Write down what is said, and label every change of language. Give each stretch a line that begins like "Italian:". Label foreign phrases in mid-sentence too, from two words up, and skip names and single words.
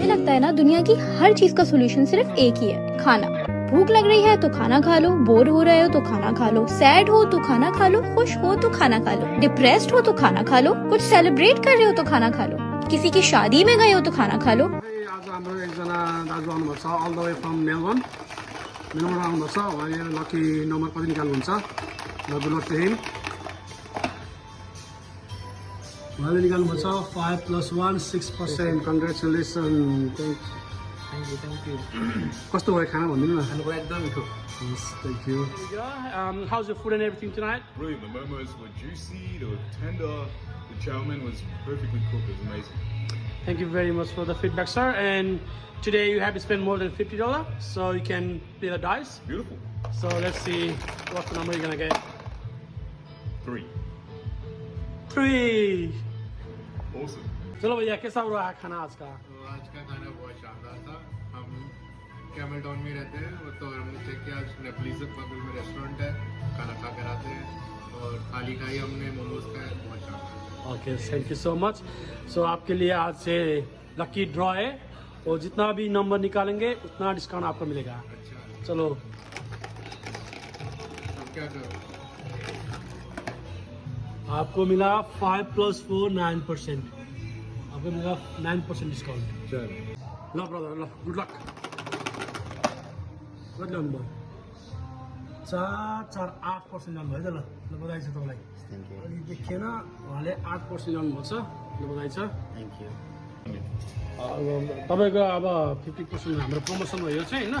Hindi: होता है ना, दुनिया की हर चीज का सोल्यूशन सिर्फ एक ही है, खाना। भूख लग रही है तो खाना खा लो, बोर हो रहे हो तो खाना खा लो, सैड हो तो खाना खा लो, खुश हो तो खाना खा लो, डिप्रेस्ड हो तो खाना खा लो, कुछ सेलिब्रेट कर रहे हो तो खाना खा लो, किसी की शादी में गए हो तो खाना खा लो।
Nepali: आज हाम्रो एकजना दाजु आउनुभएको छ
English: all the way from
Nepali: मेलबर्न आउनुभएको छ। उहाँले
English: lucky number
Nepali: कति निकाल्नुहुन्छ ल
English: good luck to him.
Nepali: उहाँले निकाल्नुभएको छ 5 + 1 6%। कङ्ग्रेचुलेसन।
English: thank you
Nepali: कस्तो भयो खाना भनिदिनु न। खानुको एकदम मिठो।
English: Thank you. How's your food and everything tonight? Brilliant. The momos were juicy, they were tender. The chow mein was perfectly cooked. It was amazing. Thank you very much for the feedback, sir. And today you have to spend more than $50, so you can play the dice. Beautiful. So let's see what the number you're gonna get. 3. 3. Awesome.
Hindi: चलो भैया कैसा रहा खाना आज का? आज का खाना बहुत शानदार था। हम कैमल टाउन में रहते हैं तो हमने चेक किया नेपलीज बगल में रेस्टोरेंट है, खाना खा कर आते हैं और थाली खाई हमने, मोमोज खाए, बहुत शानदार।
English: okay thank you so much.
Hindi: सो आपके लिए आज से
English: lucky draw
Hindi: है और जितना भी नंबर निकालेंगे उतना डिस्काउंट आपको मिलेगा। अच्छा चलो अब क्या करो? आपको मिला 5 + 4 9%। आपको मिला 9% डिस्काउंट। चलो
Nepali: ल ब्रदर ल
English: good luck.
Nepali: कति नम्बर 4 4 8% जानुभयो है त। ल बधाई छ तपाईँलाई। अलि देखिएन उहाँले 8% जानुभएको छ। ल बधाई छ।
English: thank you.
Nepali: तपाईँको अब 50% हाम्रो प्रमोसन भयो चाहिँ होइन।